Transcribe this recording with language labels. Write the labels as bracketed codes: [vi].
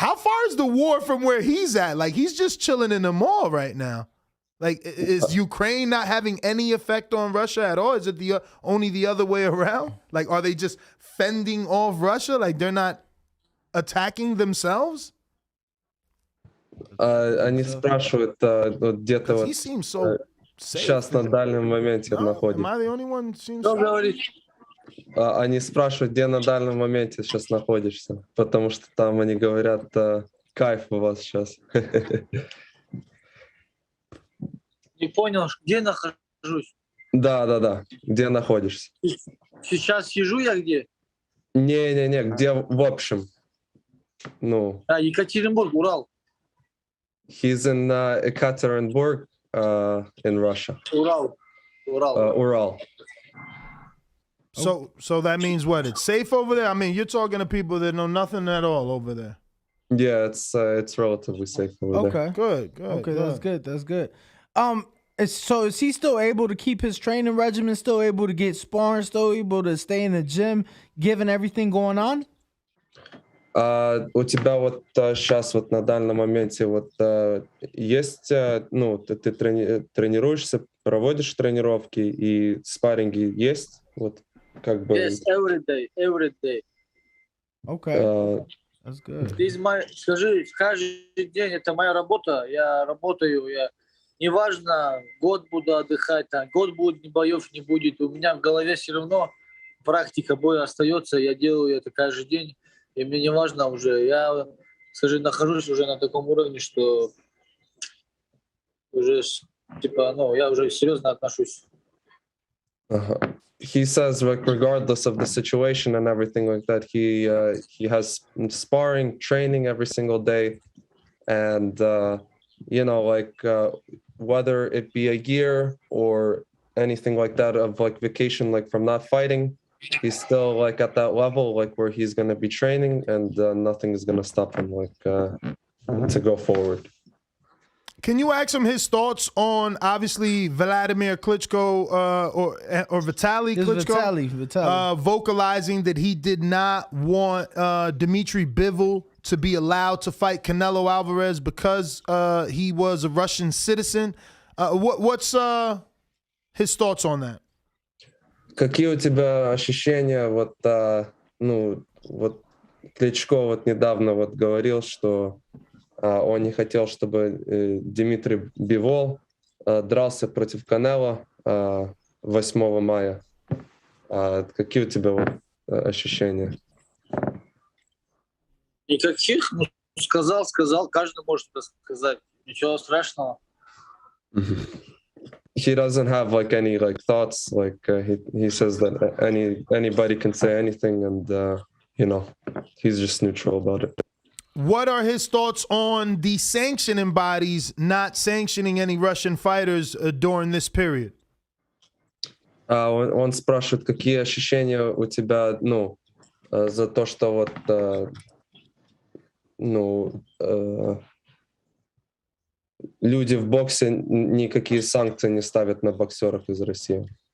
[en] How far is the war from where he's at? Like, he's just chilling in the mall right now. Like, is Ukraine not having any effect on Russia at all? Is it only the other way around? Like, are they just fending off Russia? Like, they're not attacking themselves? [ru] Они спрашивают, вот где-то [en] 'Cause [ru] вот [en] he seems so safe. [ru] сейчас на дальнем моменте [en] No? Am [ru] находится. [en] I the only one who seems [ru] Что [en] safe? [ru] говорит? Они спрашивают, где на дальнем моменте сейчас находишься, потому что там они говорят, кайф у вас сейчас. Не понял, где нахожусь? Да, где находишься? Сейчас сижу я где? Не, где в общем? Ну, Екатеринбург, Урал. [en] he's in Ekaterinburg, in Russia. [ru] Урал. [en] Ural. So that means what? It's safe over there? I mean, you're talking to people that know nothing at all over there. Yeah, it's relatively safe over there. Okay. Good. Okay, that's good. So is he still able to keep his training regimen, still able to get sparring, still able to stay in the gym, given everything going on? [ru] У тебя вот сейчас вот на данном моменте вот есть, ну, ты тренируешься, проводишь тренировки и спарринги есть, вот как бы. [en] Yes, every day. Okay, that's good. [ru] Скажи, каждый день это моя работа, я работаю, неважно, год буду отдыхать, год будет, боев не будет, у меня в голове все равно практика боя остается, я делаю это каждый день, и мне не важно уже, я, скажи, нахожусь уже на таком уровне, что уже, типа, ну, я уже серьезно отношусь. [en] He says, like, regardless of the situation and everything like that, he has sparring, training every single day, and you know, like whether it be a year or anything like that of like vacation, like from not fighting, he's still like at that level, like where he's gonna be training, and nothing is gonna stop him, like to go forward. Can you ask him his thoughts on obviously Vladimir Klitschko or Vitaly Klitschko Vitaly. vocalizing that he did not want Dmitry Bivol to be allowed to fight Canelo Alvarez because he was a Russian citizen? What's his thoughts on that? [ru] Какие у тебя ощущения? Вот, ну, вот Кличко вот недавно вот говорил, что он не хотел, чтобы Дмитрий Бивол дрался против Канело 8 мая. Какие у тебя вот ощущения? Никаких, ну, сказал, каждый может это сказать, ничего страшного. [en] He doesn't have like any like thoughts, like he says that anybody can say anything, and you know, he's just neutral about it. What are his thoughts on the sanctioning bodies not sanctioning any Russian fighters during this period? [ru] Он спрашивает, какие ощущения у тебя, ну, за то, что вот, ну, люди в боксе никакие санкции не ставят на боксеров из России.